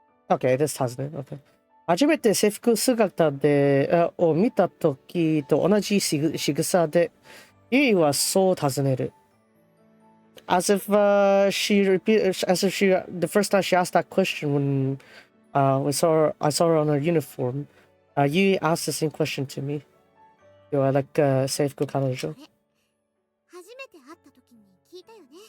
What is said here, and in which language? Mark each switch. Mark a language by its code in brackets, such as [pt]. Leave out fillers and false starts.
[en] Okay, this Tazuneru. Okay. [ja] 初めて制服姿を見た時と同じ仕草で、ゆいはそう尋ねる。 [en] As if the first time she asked that question when I saw her on her uniform, Yui asked the same question to me. You are like Seifuku Kanojo. [ja] 初めて会った時に聞いたよね。